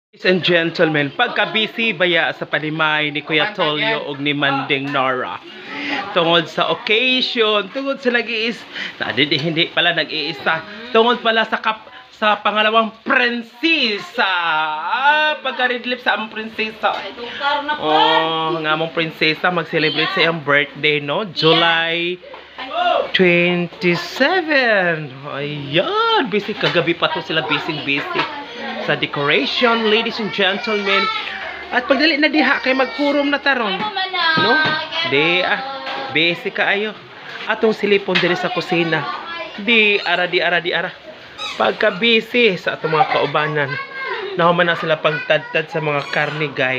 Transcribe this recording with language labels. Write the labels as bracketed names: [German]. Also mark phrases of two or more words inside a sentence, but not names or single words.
[English] Ladies and gentlemen, [Cebuano] pagka-busy baya sa panimay ni Kuya Tolyo ug ni Manding Nora. Tungod sa occasion, [Filipino] tungod sa hindi pala nag-iisa, tungod pala sa pangalawang prinsesa. [Cebuano] Pagka-red lips sa among prinsesa. Oh, nga among prinsesa mag-celebrate sa iyang birthday, no? July 27. Ayan, busy kagabi pa to sila, busy sa decoration, [English] ladies and gentlemen. [Cebuano] At pagdali na diha kay magkurom na taron, no? Busy kaayo. Atong silipon diri sa kusina. Di ara. Pagka busy sa atong mga kaubanan. Nahuman na sila pagtadtad sa mga karne, guys.